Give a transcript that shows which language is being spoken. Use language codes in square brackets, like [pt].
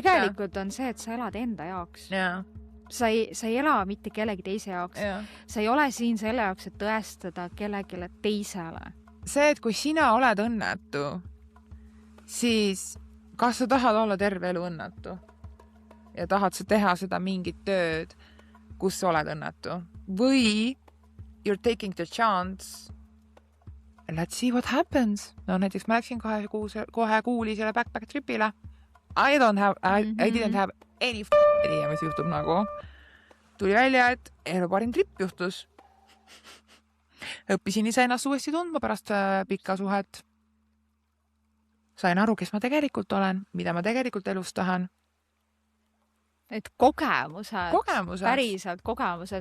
[et] Tegelikult on see, et sa elad enda jaoks. Sa ei ela mitte kellegi teise jaoks. Sa ei ole siin selle jaoks, et tõestada kellegile teisele. See, et kui sina oled õnnetu, siis kas sa tahad olla terve elu õnnetu? Ja tahad sa teha seda mingit tööd, kus sa oled õnnetu? Või [en] you're taking the chance let's see what happens. [et] No näiteks ma läksin kohe kuulisele backpack tripile. [en] I didn't have any idea, [et] mis juhtub nagu. Tuli välja, et elu parim trip juhtus. Õppisin ise ennast uuesti tundma pärast pikka suhet. Sain aru, kes ma tegelikult olen, mida ma tegelikult elus tahan. Et kogemused. Päriselt kogemused.